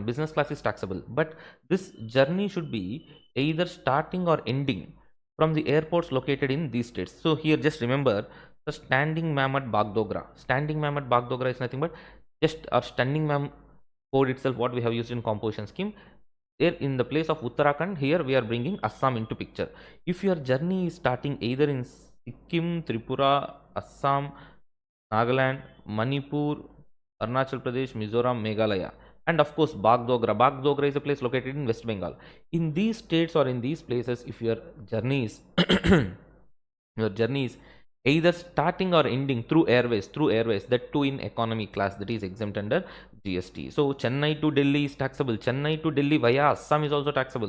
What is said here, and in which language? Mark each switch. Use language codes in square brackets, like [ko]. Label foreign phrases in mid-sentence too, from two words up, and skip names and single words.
[en] Business class is taxable, but this journey should be either starting or ending from the airports located in these states. So here just remember the standing ma'am at Bagdogra. Standing ma'am at Bagdogra is nothing but just our standing ma'am code itself, what we have used in composition scheme. There in the place of Uttarakhand, here we are bringing Assam into picture. If your journey is starting either in Sikkim, Tripura, Assam, Nagaland, Manipur, Arunachal Pradesh, Mizoram, Meghalaya, and of course Bagdogra. Bagdogra is a place located in West Bengal. In these states or in these places, if your journey is your journey is either starting or ending through airways, that too in economy class, that is exempt under GST. So Chennai to Delhi is taxable. Chennai to Delhi via Assam is also taxable.